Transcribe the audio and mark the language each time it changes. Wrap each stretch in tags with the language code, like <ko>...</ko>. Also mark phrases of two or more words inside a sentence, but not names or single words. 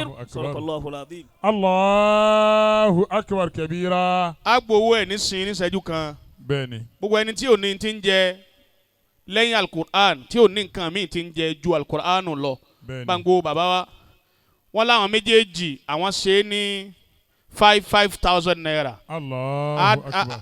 <ar>الله أكبر. صدق الله العظيم. الله أكبر كبيرا.</ar> <yo>agbowó ẹ̀ nísìnyí ní ìṣẹ́jú kan. bẹ́ẹ̀ni. gbogbo ẹni tí ò ní ti ń jẹ lẹ́yìn alukur'an tí ò ní nǹkan míì ti ń jẹ ju alukur'an lọ. bẹ́ẹ̀ni. bango bàbá wa wọ́n láwọn méjèèjì àwọn ṣe é ní 5,000 naira.</yo> <ar>الله أكبر.</ar>